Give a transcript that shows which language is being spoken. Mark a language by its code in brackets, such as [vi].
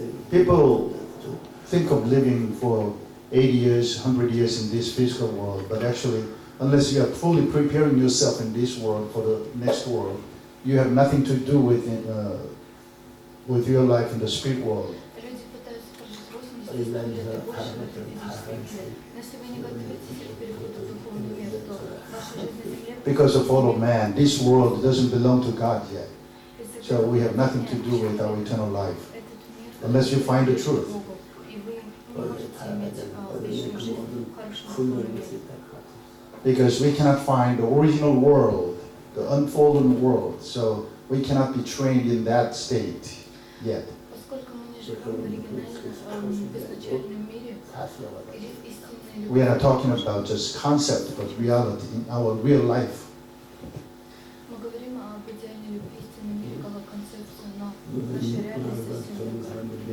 [en] People think of living for 80 years, 100 years in this physical world, but actually, unless you are fully preparing yourself in this world for the next world, you have nothing to do with your life in the spirit world. [ru] Люди пытаются прожить 80 лет и больше в этом физическом мире. Но если вы не готовитесь к переходу в духовный мир, то ваша жизнь на земле... [en] Because of fall of man, this world doesn't belong to God yet. So we have nothing to do with our eternal life, unless you find the truth. [ru] И вы не можете иметь вечную жизнь в хорошем духовном мире. [en] Because we cannot find the original world, the unfolded world, so we cannot be trained in that state yet. [ru] Поскольку мы не живем в оригинальном, в изначальном мире, или в истинной [en] We are not [ru] любви, [en] talking about just concept, but reality in our real life. [ru] мы говорим об идеальной любви, истинном мире, как о концепции, но наша реальность совсем другая.